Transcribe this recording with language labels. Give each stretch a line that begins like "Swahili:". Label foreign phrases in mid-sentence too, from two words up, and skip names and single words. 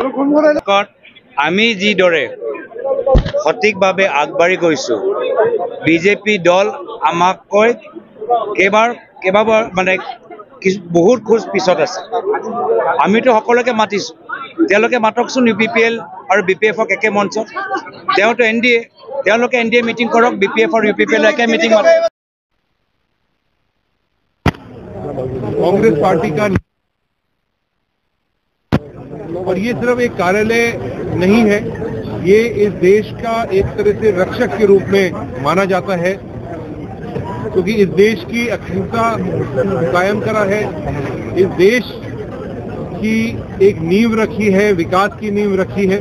Assamese: আমি যিদৰে সঠিকভাৱে আগবাঢ়ি গৈছোঁ, বিজেপি দল আমাতকৈ কেইবাবাৰ মানে বহুত খোজ পিছত আছে। আমিতো সকলোকে মাতিছোঁ, তেওঁলোকে মাতকচোন UPPL আৰু BPFক একে মঞ্চত। তেওঁতো NDA, তেওঁলোকে NDA মিটিং কৰক, BPF আৰু UPPL একে মিটিং মাতক।
Hindi: कांग्रेस पार्टी का और ये सिर्फ एक कार्यालय नहीं है, ये इस देश का एक तरह से रक्षक के रूप में माना जाता है, क्योंकि इस देश की अखंडता कायम करा है, इस देश की एक नींव रखी है, विकास की नींव रखी है।